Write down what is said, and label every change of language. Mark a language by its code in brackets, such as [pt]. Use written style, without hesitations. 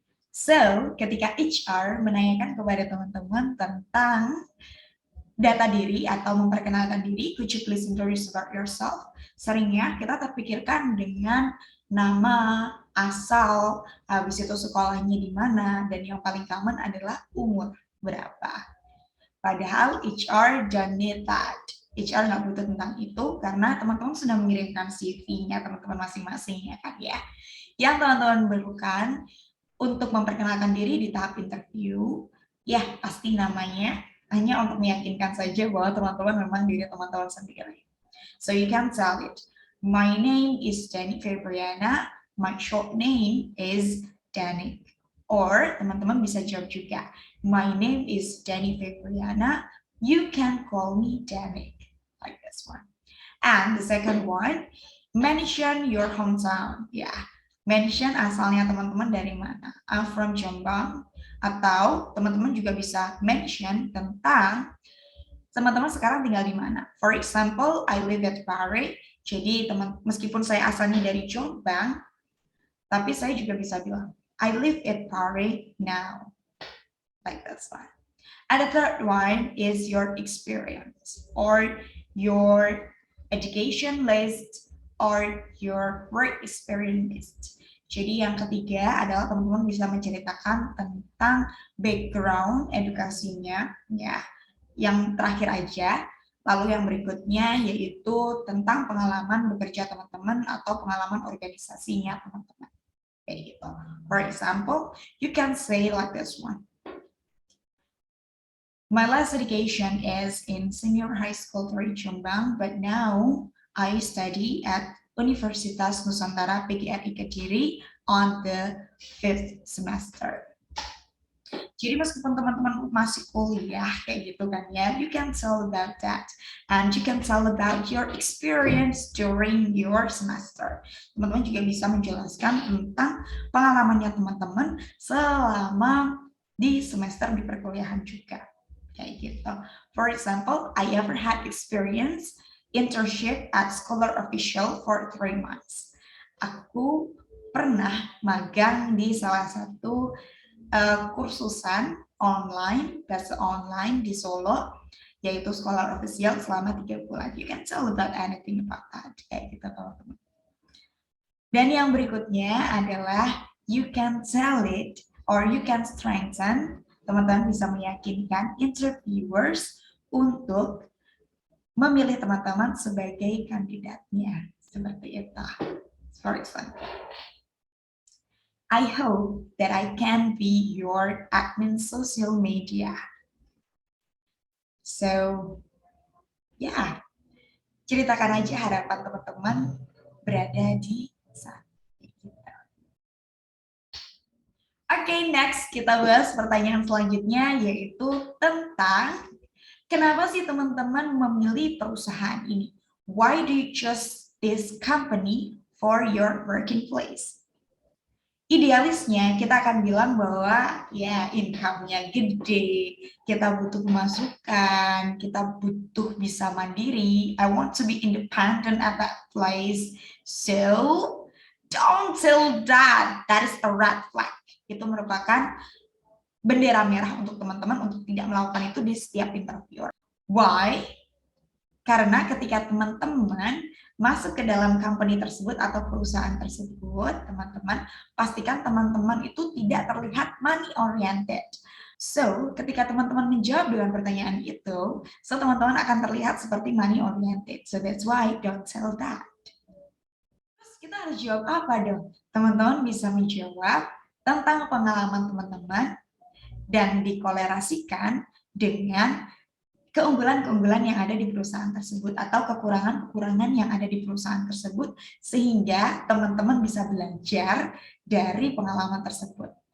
[id] So, ketika HR menanyakan kepada teman-teman tentang data diri atau memperkenalkan diri, [en] could you please introduce about yourself? [id] Seringnya kita terpikirkan dengan nama, asal, habis itu sekolahnya di mana, dan yang paling common adalah umur berapa. Padahal [en] HR don't need that. [id] HR nggak butuh tentang itu karena teman-teman sudah mengirimkan CV-nya teman-teman masing-masing ya kan ya. Yang teman-teman perlukan untuk memperkenalkan diri di tahap interview, ya pasti namanya hanya untuk meyakinkan saja bahwa teman-teman memang diri teman-teman sendiri. [en] So you can tell it, my name is Danny Febriana, my short name is Danny. Or [id] teman-teman bisa jawab juga, [en] my name is Danny Febriana, you can call me Danny, like this one. And the second one, mention your hometown. [id] Ya, mention asalnya teman-teman dari mana. [en] I'm from Jombang. [id] Atau teman-teman juga bisa mention tentang teman-teman sekarang tinggal di mana. [en] For example, I live at Pare. [id] Jadi meskipun saya asalnya dari Jombang, tapi saya juga bisa bilang, [en] I live at Pare now. Like this one. And the third one is your experience or your education list or your work experience list. [id] Jadi yang ketiga adalah teman-teman bisa menceritakan tentang background edukasinya, ya. Yang terakhir aja, lalu yang berikutnya yaitu tentang pengalaman bekerja teman-teman atau pengalaman organisasinya teman-teman. Kayak gitu. [en] For example, you can say like this one. My last education is in senior high school for Jombang, but now I study at Universitas Nusantara PGRI Kediri on the 5th semester. [id] Jadi meskipun teman-teman masih kuliah kayak gitu kan ya, [en] you can tell about that and you can tell about your experience during your semester. [id] Teman-teman juga bisa menjelaskan tentang pengalamannya teman-teman selama di semester di perkuliahan juga. Kayak gitu. [en] For example, I ever had experience internship at Scholar Official for 3 months. [id] Aku pernah magang di salah satu kursusan online, bahasa online di Solo, yaitu Scholar Official selama 3 bulan. [en] You can tell about anything about that. [id] Kayak gitu teman-teman. Dan yang berikutnya adalah [en] you can tell it or you can strengthen. [id] Teman-teman bisa meyakinkan interviewers untuk memilih teman-teman sebagai kandidatnya. Seperti itu. [en] For example, I hope that I can be your admin social media. [id] So, ya, ceritakan aja harapan teman-teman berada di sana. Oke, next kita bahas pertanyaan selanjutnya yaitu tentang kenapa sih teman-teman memilih perusahaan ini? [en] Why do you choose this company for your working place? [id] Idealisnya kita akan bilang bahwa ya income-nya gede, kita butuh pemasukan, kita butuh bisa mandiri. [en] I want to be independent at that place. So don't tell that. That is a red flag. [id] Itu merupakan bendera merah untuk teman-teman untuk tidak melakukan itu di setiap interview. Why? Karena ketika teman-teman masuk ke dalam company tersebut atau perusahaan tersebut, teman-teman pastikan teman-teman itu tidak terlihat money oriented. So, ketika teman-teman menjawab dengan pertanyaan itu, so teman-teman akan terlihat seperti money oriented. [en] So that's why don't tell that. [id] Terus kita harus jawab apa dong? Teman-teman bisa menjawab tentang pengalaman teman-teman dan dikolerasikan dengan keunggulan-keunggulan yang ada di perusahaan tersebut atau kekurangan-kekurangan yang ada di perusahaan tersebut sehingga teman-teman bisa belajar dari pengalaman tersebut.